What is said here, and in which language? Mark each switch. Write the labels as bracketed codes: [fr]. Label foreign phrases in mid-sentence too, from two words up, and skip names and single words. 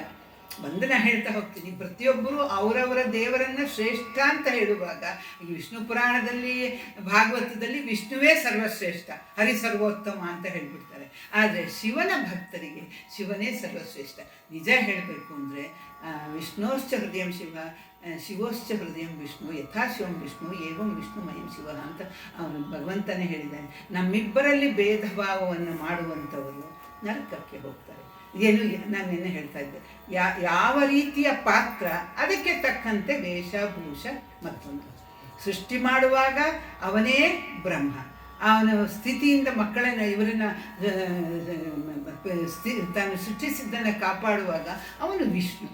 [kn] ವಂದನ ಹೇಳ್ತಾ ಹೋಗ್ತೀನಿ, ಪ್ರತಿಯೊಬ್ಬರು ಅವರವರ ದೇವರನ್ನು ಶ್ರೇಷ್ಠ ಅಂತ ಹೇಳುವಾಗ ಈ ವಿಷ್ಣು ಪುರಾಣದಲ್ಲಿ ಭಾಗವತದಲ್ಲಿ ವಿಷ್ಣುವೇ ಸರ್ವಶ್ರೇಷ್ಠ, ಹರಿ ಸರ್ವೋತ್ತಮ ಅಂತ ಹೇಳ್ಬಿಡ್ತಾರೆ. ಆದರೆ ಶಿವನ ಭಕ್ತರಿಗೆ ಶಿವನೇ ಸರ್ವಶ್ರೇಷ್ಠ. ನಿಜ ಹೇಳಬೇಕು ಅಂದರೆ [sa] ವಿಷ್ಣೋಶ್ಚ ಹೃದಯಂ ಶಿವ ಶಿವೋಶ್ಚ ಹೃದಯಂ ವಿಷ್ಣು ಯಥಾ ಶಿವಂ ವಿಷ್ಣು ಏವಂ ವಿಷ್ಣುಮಯಂ ಶಿವ [kn] ಅಂತ ಅವನು ಭಗವಂತನೇ ಹೇಳಿದ್ದಾನೆ. ನಮ್ಮಿಬ್ಬರಲ್ಲಿ ಭೇದ ಭಾವವನ್ನು ಮಾಡುವಂಥವರು ನರಕಕ್ಕೆ ಹೋಗ್ತಾರೆ. ಏನು ನಾನು ನಿನ್ನೆ ಹೇಳ್ತಾ ಇದ್ದೆ, ಯಾವ ರೀತಿಯ ಪಾತ್ರ ಅದಕ್ಕೆ ತಕ್ಕಂತೆ ವೇಷಭೂಷ ಮತ್ತೊಂದು. ಸೃಷ್ಟಿ ಮಾಡುವಾಗ ಅವನೇ ಬ್ರಹ್ಮ, ಅವನ ಸ್ಥಿತಿಯಿಂದ ಮಕ್ಕಳನ್ನು ಇವರನ್ನ ತಾನು ಸೃಷ್ಟಿಸಿದ್ದನ್ನು ಕಾಪಾಡುವಾಗ ಅವನು ವಿಷ್ಣು.